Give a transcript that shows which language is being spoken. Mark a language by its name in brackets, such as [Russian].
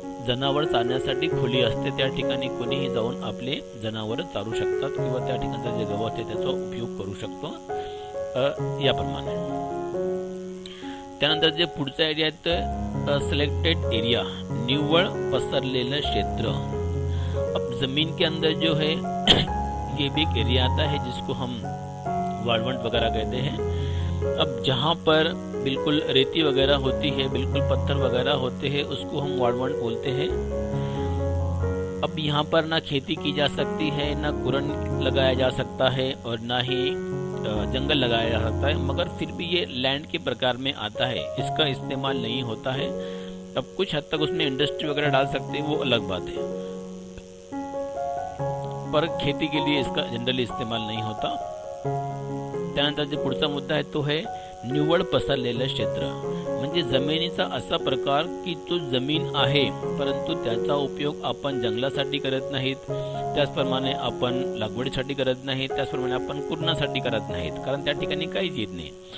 [Marathi] जनावर चारण्यासाठी खोली असते, त्या ठिकाणी कोणीही जाऊन आपले जनावर चारू शकतात किंवा त्या ठिकाणचं जे गवत आहे त्याचा उपयोग करू शकतो याप्रमाणे. त्यानंतर जे पुढचा एरिया आहे सिलेक्टेड एरिया, निव्वळ पसरलेलं क्षेत्र. [Hindi] अब जमीन के अंदर जो है ये भी एक एरिया आता है जिसको हम वाळवंट वगैरह कहते हैं. अब जहाँ पर बिल्कुल रेती वगैरह होती है, बिल्कुल पत्थर वगैरह होते हैं, उसको हम वाळवंट बोलते हैं. अब यहाँ पर ना खेती की जा सकती है, ना कुरन लगाया जा सकता है और ना ही जंगल लगाया जा सकता है, मगर फिर भी ये लैंड के प्रकार में आता है, इसका इस्तेमाल नहीं होता है. अब कुछ हद तक उसमें इंडस्ट्री वगैरह डाल सकते हैं, वो अलग बात है, पर खेती के लिए इसका जनरली इस्तेमाल नहीं होता. [Marathi] त्यानंतर जे पुढचा मुद्दा आहे तो आहे निव्वळ पसरलेलं क्षेत्र. म्हणजे जमिनीचा असा प्रकार की तो जमीन आहे परंतु त्याचा उपयोग आपण जंगलासाठी करत नाहीत, त्याचप्रमाणे आपण लागवडीसाठी करत नाहीत, त्याचप्रमाणे आपण कुरणासाठी करत नाहीत, कारण त्या ठिकाणी काहीच येत नाही.